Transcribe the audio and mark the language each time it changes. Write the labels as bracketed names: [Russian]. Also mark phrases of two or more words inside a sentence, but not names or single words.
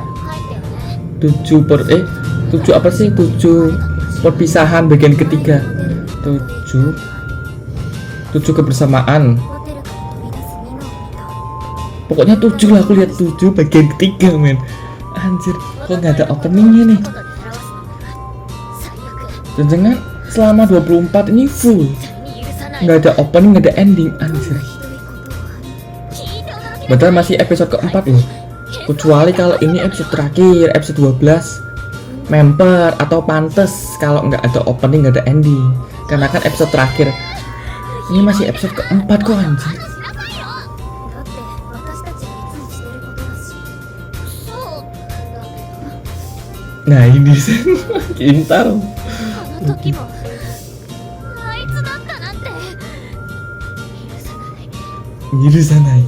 [Indonesian] 7 apa sih? 7 perpisahan bagian ketiga. 7 kebersamaan. Pokoknya 7 lah, aku lihat 7 bagian ketiga men. Anjir, kok nggak ada openingnya nih. [Japanese] ことで表すのが最悪 [Indonesian] Jangan selama 24 ini full, [Japanese] 絶対に許さない [Indonesian] nggak ada opening, nggak ada ending. [Japanese] どんな [Indonesian] Anjir. [Japanese] ひどいことは聞いて驚きな [Indonesian] Padahal masih episode keempat loh. Kecuali kalau ini episode terakhir, episode 12 member atau pantes kalau nggak ada opening, nggak ada ending. Karena kan episode terakhir. Ini masih episode keempat kok anjir. [Japanese] だって私たちがいつもしてることだしそうだけど [Indonesian] Nah ini sih Kintar. [Japanese] あの時もあいつだったなんて許さない